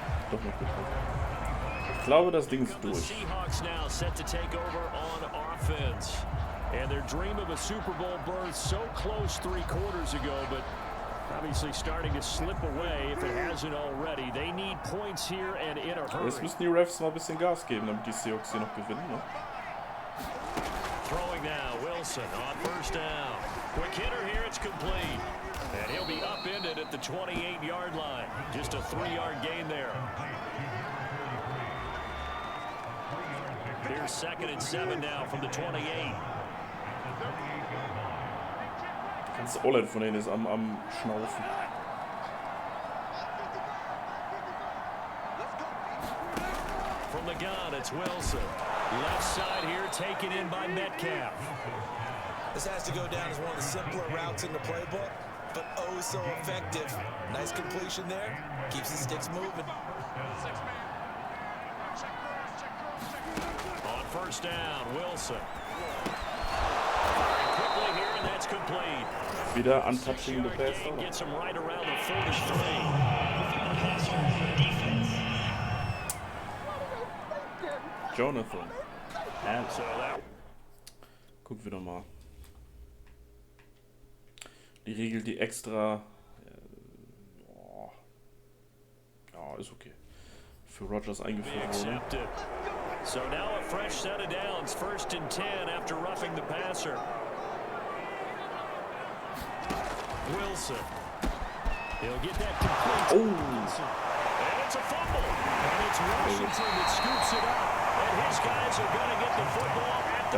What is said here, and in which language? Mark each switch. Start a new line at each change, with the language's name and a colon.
German: Doch noch getroffen. Ich glaube, das Ding ist
English: The
German: durch.
English: Seahawks now set to take over on offense. And their dream of a Super Bowl berth so close 3 quarters ago, but obviously starting to slip away if it hasn't already. They need points here and in a hurry.
German: Jetzt müssen die Refs mal ein bisschen Gas geben, damit die Seahawks hier noch gewinnen. Ne?
English: Throwing now, Wilson on 1st down. Quick hitter here, it's complete. And he'll be upended at the 28-yard line. Just a 3-yard gain there. Here's 2nd and 7 now from the 28. Die ganze O-Line von denen ist am Schnaufen. From the gun, it's Wilson. Left side here, taken in by Metcalf. This has to go down as one of the simpler routes in the playbook, but oh so effective. Nice completion there. Keeps the sticks moving. On 1st down, Wilson. Very quickly here, and that's complete.
German: Wieder
English: untouching the pass. Gets him right around the 43. Jonathan. So that
German: Guck wieder mal. Die Regel, die extra... Ja, ist okay. Für Rodgers eingeführt wurde.
English: So now a fresh set of downs, 1st and 10 after roughing the passer. Wilson. He'll get that complete. Oh! And it's a fumble. And it's Washington that scoops it up. And his guys are going to get the football at the